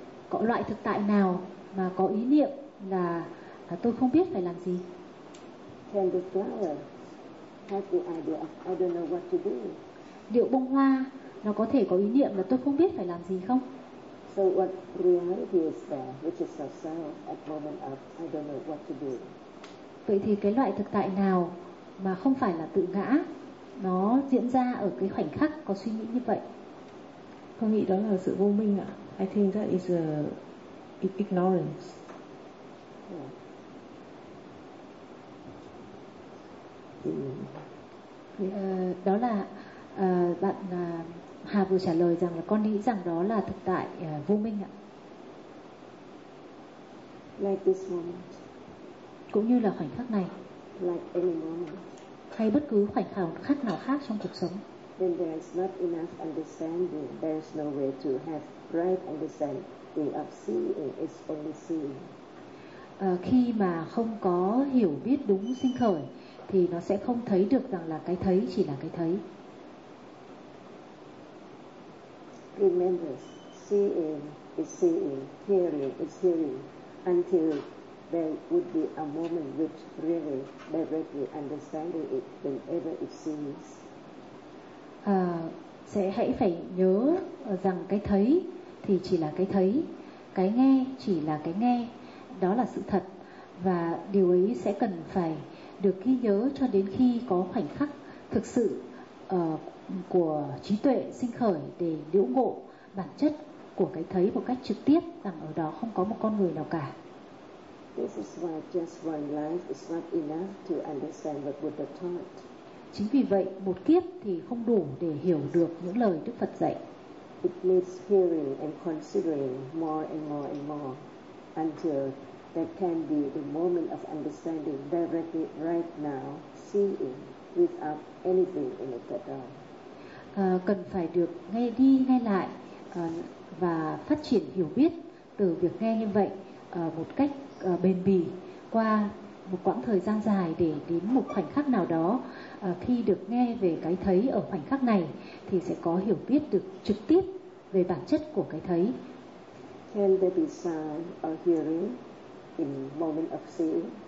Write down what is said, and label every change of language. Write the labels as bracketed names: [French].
[Vietnamese] Có loại thực tại nào mà có ý niệm là tôi không biết phải làm gì? [English] Can the flower have the idea of I don't know what to do? [Vietnamese] Liệu bông hoa nó có thể có ý niệm là tôi không biết phải làm gì không? [English] So what reality is there, which is ourselves at the moment of I don't know what to do? [Vietnamese] Vậy thì cái loại thực tại nào mà không phải là tự ngã nó diễn ra ở cái khoảnh khắc có suy nghĩ như vậy? Tôi nghĩ đó là sự vô minh ạ. [English] I think that is ignorance. [Vietnamese] Đó là bạn Hà vừa trả lời rằng là con nghĩ rằng đó là thực tại vô minh ạ. [English] Like this moment. [Vietnamese] Cũng như là khoảnh khắc này. [English] Like any moment. [Vietnamese] Hay bất cứ khoảnh khắc nào khác trong cuộc sống. [English] Then there is not enough understanding. There is no way to have right understanding of seeing. It's only seeing. [Vietnamese] Khi mà không có hiểu biết đúng sinh khởi thì nó sẽ không thấy được rằng là cái thấy chỉ là cái thấy. [English] Remember, seeing is seeing, hearing is hearing, until there would be a moment which really directly understanding it whenever it sees. [Vietnamese] Sẽ hãy phải nhớ rằng cái thấy thì chỉ là cái thấy, cái nghe chỉ là cái nghe, đó là sự thật. Và điều ấy sẽ cần phải được ghi nhớ cho đến khi có khoảnh khắc thực sự của trí tuệ sinh khởi để liễu ngộ bản chất của cái thấy một cách trực tiếp, rằng ở đó không có một con người nào cả. [English] This is why just one life is not enough to understand what Buddha taught. [Vietnamese] Chính vì vậy một kiếp thì không đủ để hiểu được những lời Đức Phật dạy. [English] It needs hearing and considering more and more and more until there can be the moment of understanding directly right now, seeing without anything in it at all. [Vietnamese] Cần phải được nghe đi nghe lại và phát triển hiểu biết từ việc nghe như vậy một cách bền bỉ qua một quãng thời gian dài để đến một khoảnh khắc nào đó. Khi được nghe về cái thấy ở khoảnh khắc này thì sẽ có hiểu biết được trực tiếp về bản chất của cái thấy. [English] Can there be sound or hearing in moment of seeing?